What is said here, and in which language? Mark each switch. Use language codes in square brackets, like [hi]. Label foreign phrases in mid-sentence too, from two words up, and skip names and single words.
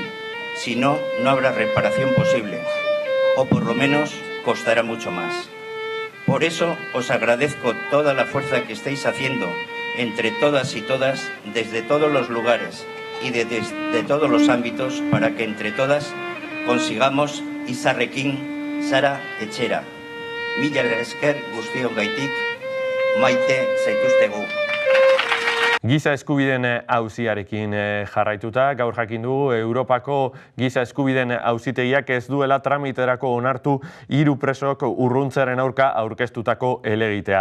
[es] Si no, no habrá reparación posible, o por lo menos costará mucho más. Por eso os agradezco toda la fuerza que estáis haciendo entre todas y todas, desde todos los lugares y desde todos los ámbitos, para que entre todas consigamos [eu] Izarrekin Sara etxera. Mila esker guztion gaitik, maite zaituztegu. Giza eskubideen auziarekin jarraituta, gaur jakin dugu Europako giza eskubideen auzitegiak ez duela tramiterako onartu 3 presok urruntzearen aurka aurkeztutako helegitea.